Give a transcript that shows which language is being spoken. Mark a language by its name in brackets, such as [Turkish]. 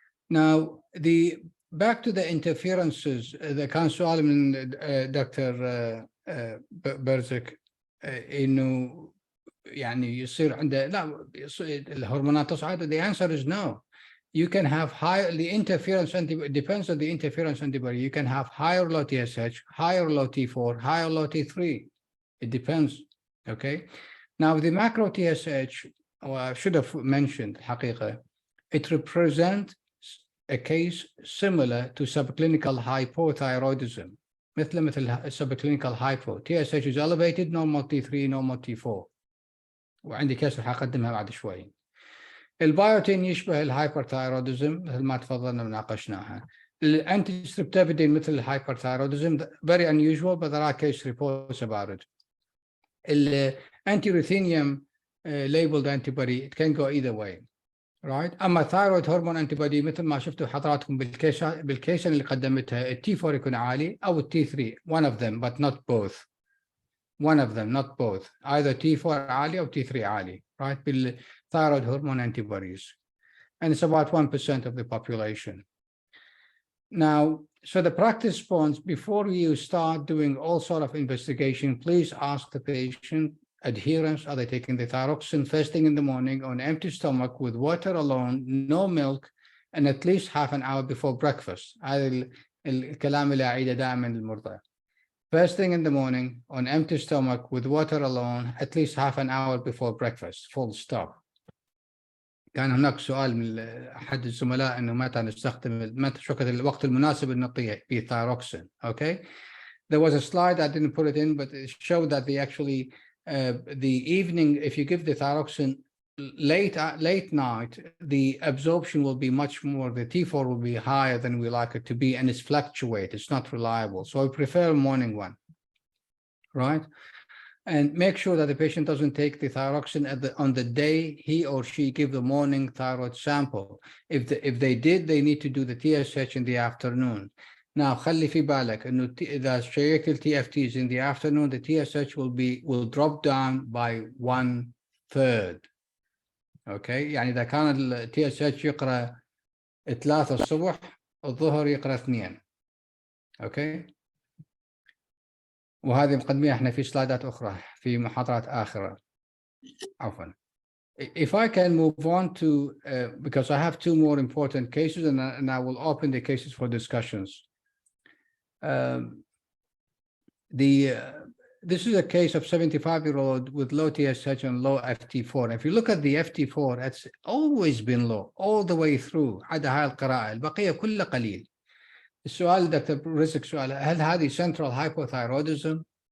[English] Now, back to the interferences, the [Arabic] كان سؤال من دكتور برزك إنه يعني يصير عنده لا الهرمونات تصعد. [English] The answer is no. You can have the interference antibody, depends on the interference antibody. You can have higher low TSH, higher low T4, higher low T3. It depends, okay? Now, the macro TSH, I should have mentioned, حقيقة, it represents a case similar to subclinical hypothyroidism. مثل subclinical hypo. TSH is elevated, normal T3, normal T4. [Arabic] وعندي كيس حقدمها بعد شوي. البايوتين يشبه الهايبرثايروديزم مثل ما تفضلنا وناقشناها. الانتي ستريبتامين مثل الهايبرثايروديزم, [English] very unusual, but there are case reports about it. الانتي ruthenium labeled antibody, it can go either way. right. اما thyroid hormone antibody [Arabic] مثل ما شفتوا حضراتكم بالكيشن اللي قدمتها التي 4 يكون عالي او التي 3 [English] one of them but not both not both either T4 عالي او T3 عالي, right, بالthyroid hormone antibodies, and it's about 1% of the population. Now, so the practice response, before you start doing all sort of investigation, please ask the patient adherence. Are they taking the thyroxine first thing in the morning on empty stomach with water alone, no milk, and at least half an hour before breakfast? [Arabic] هذا الكلام اللي أعيده دائما للمرضى. [English] First thing in the morning on empty stomach with water alone, at least half an hour before breakfast, full stop. [Arabic] كان هناك سؤال من أحد الزملاء إنه متى نستخدم متى الوقت المناسب إنه نعطيه thyroxine. [English] Okay, there was a slide, I didn't put it in, but it showed that the evening, if you give the thyroxine late night, the absorption will be much more, the T4 will be higher than we like it to be, and it's fluctuate, it's not reliable. So I prefer morning one, right? And make sure that the patient doesn't take the thyroxine on the day he or she give the morning thyroid sample. If they did, they need to do the TSH in the afternoon. Now, [Arabic] خلي في بالك إنه إذا شيكت ال [English] TFTs in the afternoon, the TSH will drop down by 1/3. [Arabic] Okay, يعني إذا كان ال TSH يقرأ 3 الصبح, الظهر يقرأ 2. [English] Okay. [Arabic] وهذه مقدمية احنا في سلايدات أخرى في محاضرات آخرة. عفوا. [English] If I can move on to, because I have 2 more important cases, and I will open the cases for discussions. This is a case of 75-year-old with low TSH and low FT4. If you look at the FT4, it's always been low all the way through. [Arabic] عدا هاي القراءة, البقية كلها قليل. السؤال دكتور رزق سؤال, هل هذه central hypothyroidism?